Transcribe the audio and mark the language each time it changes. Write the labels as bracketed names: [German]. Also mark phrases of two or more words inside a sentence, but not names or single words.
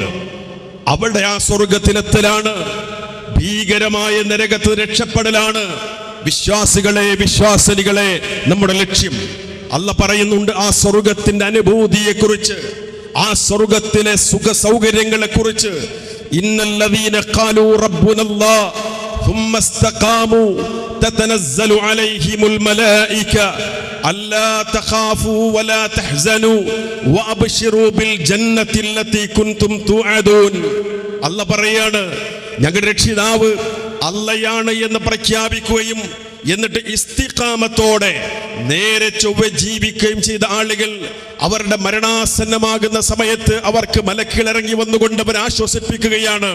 [Malayalam] അവിടെ ആ സ്വർഗത്തിലെത്തലാണ്, ഭീകരമായ നരകത്ത് രക്ഷപ്പെടലാണ് വിശ്വാസികളെ, വിശ്വാസിനികളെ നമ്മുടെ ലക്ഷ്യം. അല്ലാഹ് പറയുന്നുണ്ട് ആ സ്വർഗത്തിന്റെ അനുഭൂതിയെക്കുറിച്ച്, ആ സ്വർഗത്തിലെ സുഖ സൗകര്യങ്ങളെ കുറിച്ച്. [Arabic] إن الذين قالوا ربنا الله ثم استقاموا تتنزل عليهم الملائكة ألا تخافوا ولا تحزنوا وأبشروا بالجنة التي كنتم توعدون. [Malayalam] അല്ലാഹ് പറയാണ്, ഞങ്ങളുടെ രക്ഷിതാവ് അല്ലയാണ് എന്ന് പ്രഖ്യാപിക്കുകയും എന്നിട്ട് ഇസ്തിഖാമത്തോടെ നേരെ ചൊവ്വ ജീവിക്കുകയും ചെയ്ത ആളുകൾ അവരുടെ മരണാസന്നമാകുന്ന സമയത്ത് അവർക്ക് മലക്കുകൾ ഇറങ്ങി വന്നുകൊണ്ട് അവരെ ആശ്വസിപ്പിക്കുകയാണ്.